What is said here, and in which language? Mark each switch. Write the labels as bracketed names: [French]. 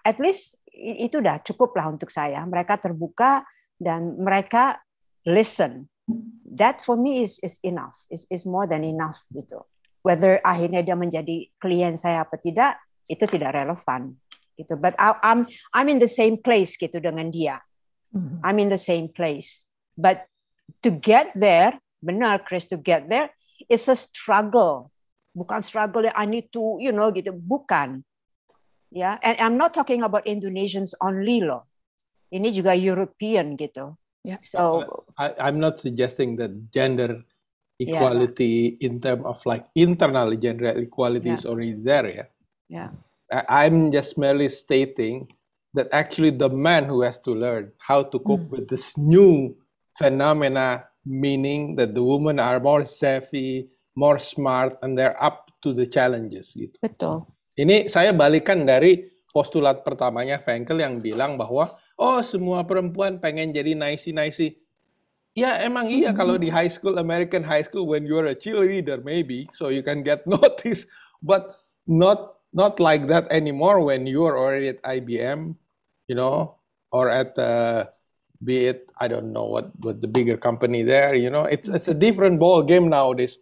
[Indonesian] At least itu udah cukup lah untuk saya. Mereka terbuka dan mereka listen. [English] That for me is enough. Is more than enough gitu. [Indonesian] Whether akhirnya dia menjadi klien saya apa tidak, itu tidak relevan gitu. [English] But I'm in the same place gitu dengan dia. I'm in the same place. But to get there, [Indonesian] benar Chris, [English] to get there is a struggle. [Indonesian] Bukan [English] struggle yang I need to, gitu. Bukan. Ya, and I'm not talking about Indonesians only loh. [Indonesian] Ini juga European gitu. Yeah. So [English] I'm not suggesting that gender equality in terms of like internal gender equality is already there. Yeah. I'm just merely stating that actually the man who has to learn how to cope with this new phenomena, meaning that the women are more savvy, more smart, and they're up to the challenges. Gitu. [Indonesian] Betul. Ini saya balikan dari postulat pertamanya Frankel yang bilang bahwa semua perempuan pengen jadi nicey. Ya emang iya kalau di [English] high school, American high school, when you're a cheerleader maybe, so you can get noticed, but not like that anymore when you're already at IBM, or at be it, I don't know what the bigger company there, it's a different ball game nowadays.